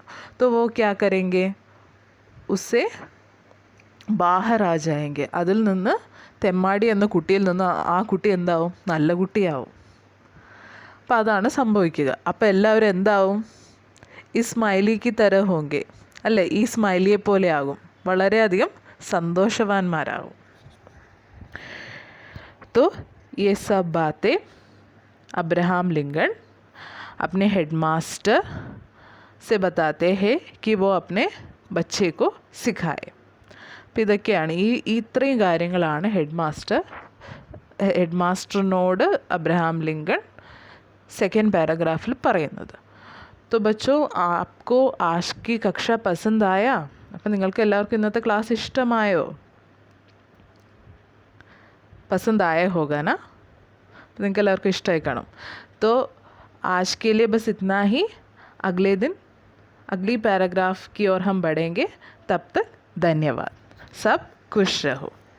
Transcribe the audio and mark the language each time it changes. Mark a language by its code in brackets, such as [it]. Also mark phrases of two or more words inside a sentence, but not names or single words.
[hi] तो वो क्या करेंगे, उससे बाहर आ जाएंगे, [ml] അതിൽ നിന്ന്, തെമ്മാടി എന്ന കുട്ടിയിൽ നിന്ന് ആ കുട്ടി എന്താവും? നല്ല കുട്ടിയാവും. അപ്പം അതാണ് സംഭവിക്കുക. അപ്പം എല്ലാവരും എന്താവും? ഈ സ്മൈലിക്ക് [hi] तरह होंगे, [ml] അല്ലേ? ഈ സ്മൈലിയെ പോലെ ആകും, വളരെയധികം സന്തോഷവാന്മാരാകും. [hi] तो ये सब बातें अब्राहम लिंकन अपने हेडमास्टर से बताते हैं कि वो अपने बच्चे को सिखाए. [ml] അപ്പോൾ ഇതൊക്കെയാണ് ഇത്രയും കാര്യങ്ങളാണ് ഹെഡ് മാസ്റ്ററിനോട് അബ്രഹാം ലിങ്കൺ സെക്കൻഡ് പാരഗ്രാഫിൽ പറയുന്നത്. [hi] तो बच्चों आपको आज की कक्षा पसंद आया? [ml] അപ്പോൾ നിങ്ങൾക്ക് എല്ലാവർക്കും ഇന്നത്തെ ക്ലാസ് ഇഷ്ടമായോ? [hi] पसंद आया होगा ना? [ml] तो നിങ്ങൾക്ക് എല്ലാവർക്കും ഇഷ്ടമായി കാണും. [hi] तो आज के लिए बस इतना ही. अगले दिन अगली पैराग्राफ की ओर हम बढ़ेंगे. तब तक धन्यवाद. सब खुश रहो.